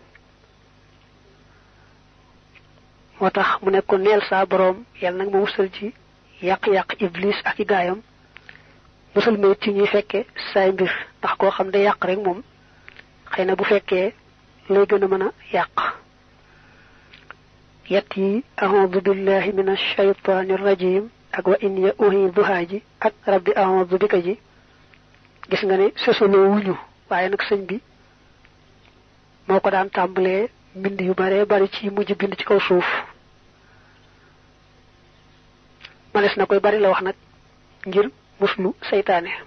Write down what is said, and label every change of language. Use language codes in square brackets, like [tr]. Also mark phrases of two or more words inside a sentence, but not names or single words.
[wo] moo tax mu ne ko neel saa boroom yàlla nag ma musal ci yàq-yàq iblis ak i gaayam musal ma ci ñuy fekke saay mbir ndax koo xam day yàq rek moom xëy na bu fekkee lay gën a mën a yàq yett yi [ar] أعوذ بالله من الشيطان الرجيم [wo] ak [ar] وإن يا يعيدها [wo] ji ak [ar] رب أعوذ بك [wo] ji gis nga ne sosoloo wuñu waaye nag sëñ bi moo ko daan tàmbalee mbind yu bare bari ci mujj bind ci kaw suuf manes na koy bari la wax nag ngir muslu seytaane